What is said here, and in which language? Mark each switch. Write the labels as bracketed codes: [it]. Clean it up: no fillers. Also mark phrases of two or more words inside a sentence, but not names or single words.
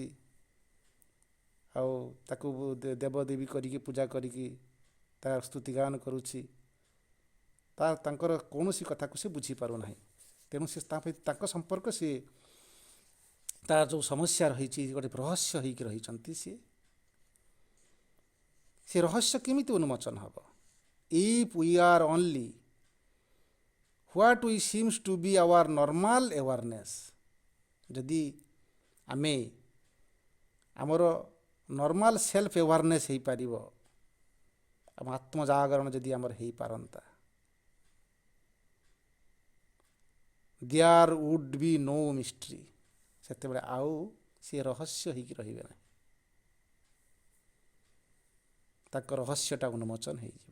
[or] ଆଉ ତାକୁ ଦେବଦେବୀ କରିକି ପୂଜା କରିକି ତା ସ୍ତୁତିଗାନ କରୁଛି, ତାଙ୍କର କୌଣସି କଥାକୁ ସେ ବୁଝିପାରୁନାହିଁ। ତେଣୁ ସେ ତାଙ୍କ ସମ୍ପର୍କ ସିଏ ତାର ଯେଉଁ ସମସ୍ୟା ରହିଛି ଗୋଟେ ରହସ୍ୟ ହେଇକି ରହିଛନ୍ତି। ସେ ରହସ୍ୟ କେମିତି ଉନ୍ମୋଚନ ହେବ? [en] If we are only what we seems to be our normal awareness, [or] ଯଦି ଆମେ ଆମର [en] normal self awareness [or] ହେଇପାରିବ, ଆମ ଆତ୍ମଜାଗରଣ ଯଦି ଆମର ହେଇପାରନ୍ତା, [en] there would be no mystery, [or] ସେତେବେଳେ ଆଉ ସେ ରହସ୍ୟ ହେଇକି ରହିବେ ନାହିଁ, ତାଙ୍କ ରହସ୍ୟଟା ଉନ୍ମୋଚନ ହେଇଯିବ।